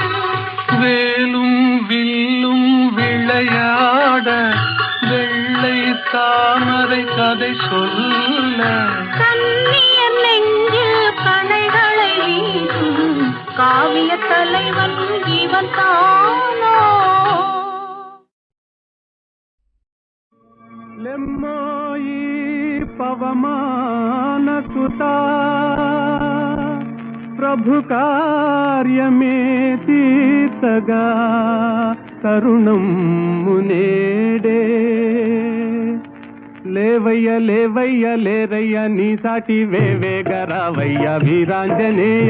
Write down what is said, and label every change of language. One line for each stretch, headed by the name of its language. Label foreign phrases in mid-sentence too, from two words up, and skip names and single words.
Tamil: வேலும் வில்லும் விளையாட வெள்ளை தாமரை கதை சொல்ல கண்ணியர் நெஞ்சில் கணைகளை வீசும் காவிய தலைவன் இவன் தானோ
Telugu: లెమ్మోయి పవమాన సుతా ప్రభు కార్యమే తీర్చగా తరుణం మునేడే లేవయ్య లేవయ్య లేరయ్య నీ సాటి వేవేగరావయ్య వీరాంజనేయ